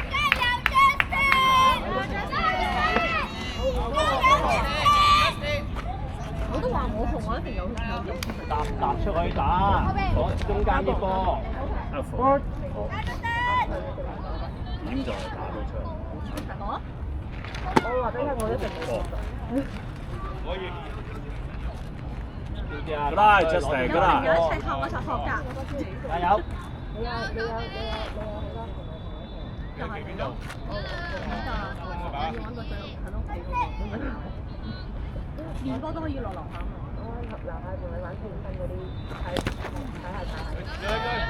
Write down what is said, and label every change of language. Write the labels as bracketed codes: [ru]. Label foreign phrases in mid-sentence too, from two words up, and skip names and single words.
[yue] 我都話我紅，我一定有。踏出去打，攞中間啲波。點就係打到出嚟。我話俾你聽，我一定冇。可以。 [en] good night Justin good night。 [yue] 有一齊學我就學㗎。加油！你就係邊度？要揾個最近屋企嗰個。練波都可以落樓下嘛。樓下同你玩健身嗰啲，睇下。